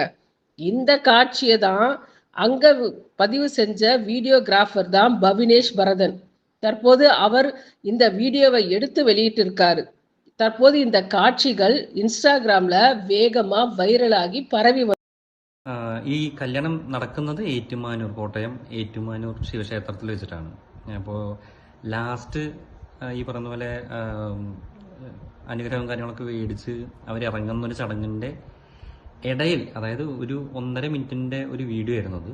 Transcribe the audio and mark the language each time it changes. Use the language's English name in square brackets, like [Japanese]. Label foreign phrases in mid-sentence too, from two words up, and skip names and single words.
[Tamil] இந்த காட்சியை தான் அங்க பதிவு செஞ்ச வீடியோகிராஃபர் தான் பவினேஷ் பரதன். தற்போது அவர் இந்த வீடியோவை எடுத்து வெளியிட்டிருக்காரு. தற்போது இந்த காட்சிகள் இன்ஸ்டாகிராம்ல வேகமா வைரலாகி பரவி [Malayalam] ഈ കല്യാണം നടക്കുന്നത് ഏറ്റുമാനൂർ, കോട്ടയം ഏറ്റുമാനൂർ ശിവക്ഷേത്രത്തിൽ വെച്ചിട്ടാണ്. അപ്പോൾ ലാസ്റ്റ് ഈ പറഞ്ഞ പോലെ അനുഗ്രഹവും കാര്യങ്ങളൊക്കെ മേടിച്ച് അവരിറങ്ങുന്നൊരു ചടങ്ങിൻ്റെ ഇടയിൽ, അതായത് ഒരു 1.5 മിനിറ്റിൻ്റെ ഒരു വീഡിയോ ആയിരുന്നത്.